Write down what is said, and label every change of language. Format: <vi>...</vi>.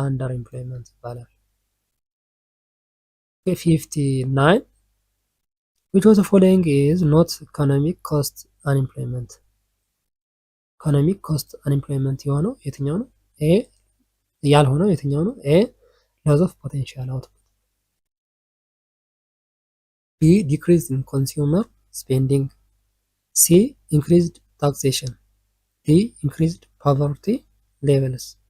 <en>አንደር ኤምፕሎይመንት</en> <am>ይባላል።</am> <en>59 which of the following is not economic cost unemployment? ኢኮኖሚክ ኮስት አንኤምፕሎይመንት</en> <am>የሆነው የትኛው ነው? ኤ ያልሆነው የትኛው ነው?</am> <en>ኤ loss of potential output, B decrease in consumer spending, C increased taxation, D increased poverty levels.</en>